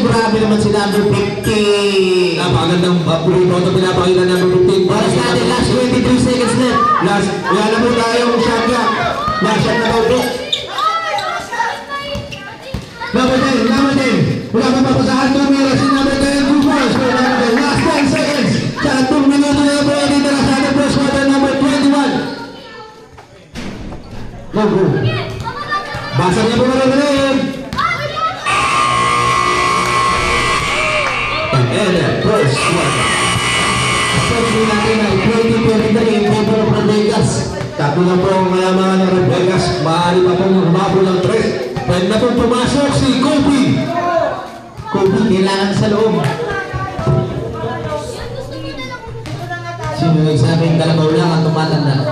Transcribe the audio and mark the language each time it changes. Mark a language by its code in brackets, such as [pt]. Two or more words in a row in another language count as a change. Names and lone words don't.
[tl] Grabe naman si number 15. Napakagandang puri ito pinapakita number 15. Oras natin, [en] last 23 seconds left. [tl] Last, wala na po tayong [en] shot clock. [tl] Last shot na daw po. Number 10, number 10. Wala pa papasahan, tumira si number 10. [en] 2 balls for number 10. Last 10 seconds. [tl] Sa 2 minuto na po, dito na sa ating [en] first quarter, [tl] number 21. [en] Go, go. [tl] Basa niya po na rin. [en] And then, first quarter. [tl] Sabi natin ay 2023 [en] in favor of Rebecca's. [tl] Tatlo na po ang mayaman ng Rebecca's. Maaari pa pong humabol ng 3. Pwede na pong pumasok si Kobe. Kobe, kailangan sa loob. Sino nagsabing dalabaw lang ang tumatanda?